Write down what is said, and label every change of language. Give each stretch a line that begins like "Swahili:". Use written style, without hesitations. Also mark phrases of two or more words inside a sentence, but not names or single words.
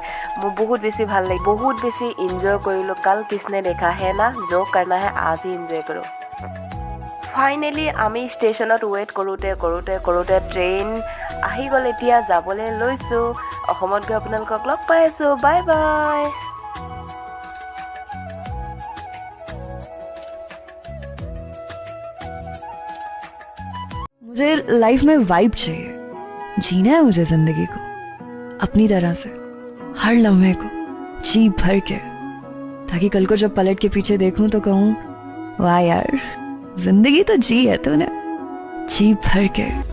Assamese: মোৰ বহুত বেছি ভাল লাগে, বহুত বেছি এনজয় কৰিলোঁ।
Hindi: कल किसने देखा है ना, जो करना है आज ही एंजॉय करो।
Assamese: ফাইনেলি আমি ষ্টেচনত ৱেইট কৰোঁতে কৰোঁতে কৰোঁতে ট্ৰেইন আহি গ'ল। এতিয়া যাবলৈ লৈছোঁ। অসমত গৈ আপোনালোকক লগ পাই আছোঁ।
English: bye bye.
Hindi: मुझे लाइफ में वाइब चाहिए, जीना है मुझे जिंदगी को अपनी तरह से, हर लम्हे को जी भर के, ताकि कल को जब पलट के पीछे देखूं तो कहूं वाह यार, जिंदगी तो जी है तूने, जी भर के।